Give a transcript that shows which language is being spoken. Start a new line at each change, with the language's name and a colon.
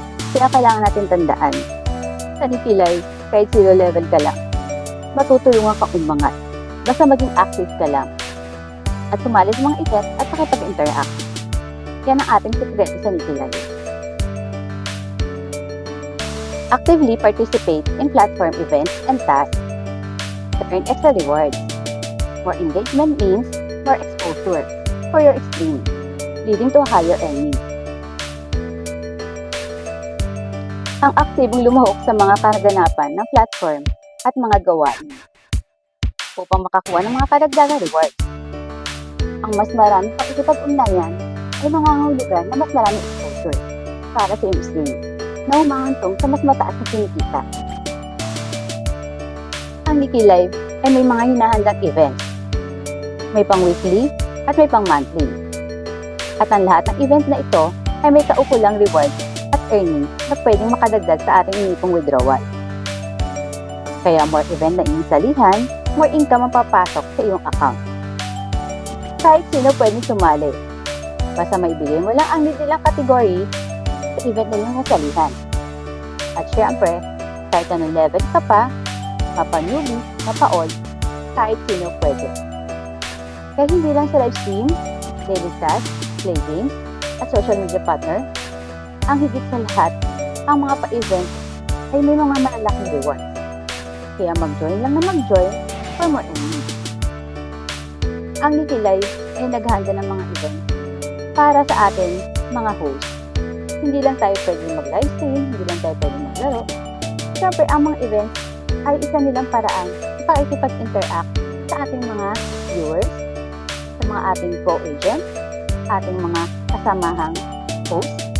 Filipino: Kaya kailangan natin tandaan, sa Nikki Live, kahit 0 level ka lang, matutulungan kang umangat. Basta maging active ka lang. At sumali sa mga event at makipag-interact. Yan ang ating sekreto sa Nikki Live.
English: Actively participate in platform events and tasks to earn extra rewards. More engagement means more exposure for your stream, leading to higher earnings.
Filipino: Ang aktibong lumahok sa mga kaganapan ng platform at mga gawain upang makakuha ng mga karagdagang rewards. Ang mas maraming pakikipag-ugnayan ay nangangahulugan na mas maraming exposure para sa iyong stream na humahantong sa mas mataas na kinikita. Ang Nikki Live ay may mga hinahandang events. May pang weekly at may pang monthly. At ang lahat ng event na ito ay may kaukulang rewards at earnings na pwedeng makadagdag sa ating inipong withdrawal. Kaya more event na inyong salihan, more income ang papasok sa iyong account. Kahit sino pwedeng sumali. Basta maibigay mo lang ang nilang category sa event na inyong salihan. At syempre, kahit anong level ka pa, mapa-newbie, mapa-old, kahit sino pwede. Kaya hindi lang sa live stream, daily tasks, play games, at social media partner, ang higit sa lahat, ang mga pa-event ay may mga malalaking rewards. Kaya mag-join lang na mag-join for more earnings. Ang Nikki Live ay naghahanda ng mga events para sa ating mga host. Hindi lang tayo pwede mag-live stream, hindi lang tayo pwede maglaro. Siyempre, ang mga events ay isa nilang paraan para ikipag-interact sa ating mga viewers, sa mga ating co-agents, ating mga kasamahang host.